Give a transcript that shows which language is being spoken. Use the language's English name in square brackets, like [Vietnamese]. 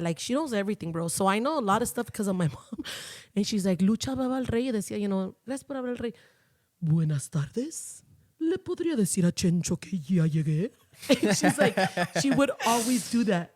[English] Like, she knows everything, bro. So I know a lot of stuff because of my mom. And she's like, [Spanish] Lucha va al rey. Y decía, [English] you know, [Spanish] gracias por hablar al rey. Buenas tardes. ¿Le podría decir a Chencho que ya llegué? [English] And she's like, she would always do that.